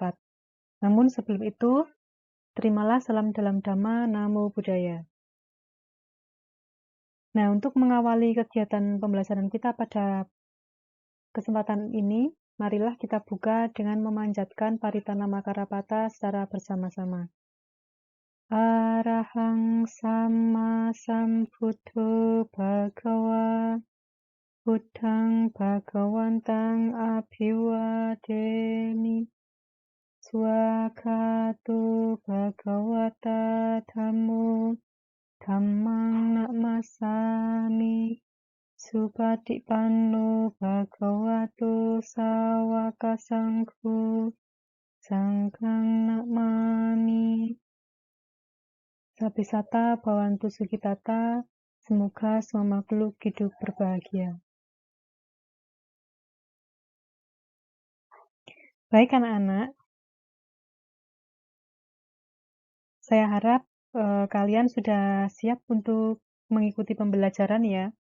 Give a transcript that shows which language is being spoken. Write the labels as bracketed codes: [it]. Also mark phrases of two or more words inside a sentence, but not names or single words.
[id] Namun sebelum itu, terimalah salam dalam Dhamma, [pi] Namo Buddhaya. [id] Nah, untuk mengawali kegiatan pembelajaran kita pada kesempatan ini, marilah kita buka dengan memanjatkan Paritana Makarapata secara bersama-sama. [pi] Arahang Sama Sambuddho Bhagawa Buddhang Bhagawantang Abhiwademi Swakhato Bhagawata Dhammo Dhammang Namasami Supatipanno Bhagavato Sawaka Sangho Sanghang Namami. Sabisata Bhawantu Sukitata, [id] semoga semua makhluk hidup berbahagia. Baik anak-anak, saya harap kalian sudah siap untuk mengikuti pembelajaran ya.